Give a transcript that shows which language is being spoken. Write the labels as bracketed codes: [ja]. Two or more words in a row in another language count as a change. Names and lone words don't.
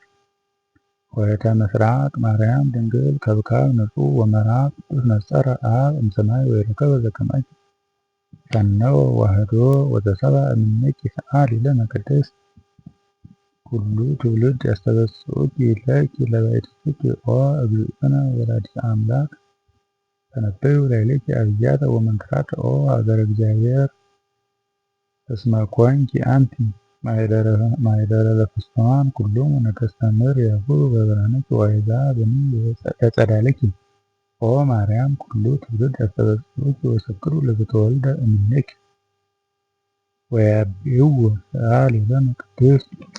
[gez] ኆኅተ ምሥራቅ ማርያም ድንግል ከብካብ ንጹሕ ወመርዓዊ ቅዱስ ነጸረ አብ እምሰማይ ወይረከበ ዘከማኪ ፈነወ ዋህዶ ወተሰብአ እምኔኪ ሰአሊ ለነ ቅድስት ኩሉ ትውልድ ያስተበስዑኪ ለኪ ለባሕቲቱኪ ኦ እግዝእትነ ወላዲተ አምላክ ተነበዩ ላዕሌኪ አብያተ ወመንክራተ ኦ ሀገረ እግዚአብሔር እስመ ኮንኪ አንቲ ማኅደረ ለፍጹማን ኩሎሙ ነገሥተ ምድር ያዕቁቡ በብርሃንኪ ወአሕዛብኒ በጸዳልኪ ኦ ማርያም ኩሉ ትውልድ ያስተበስዑኪ ወይሰግዱ ለዘተወልደ እምኔኪ ወያብዕዎ ሰአሊ ለነ ቅድስት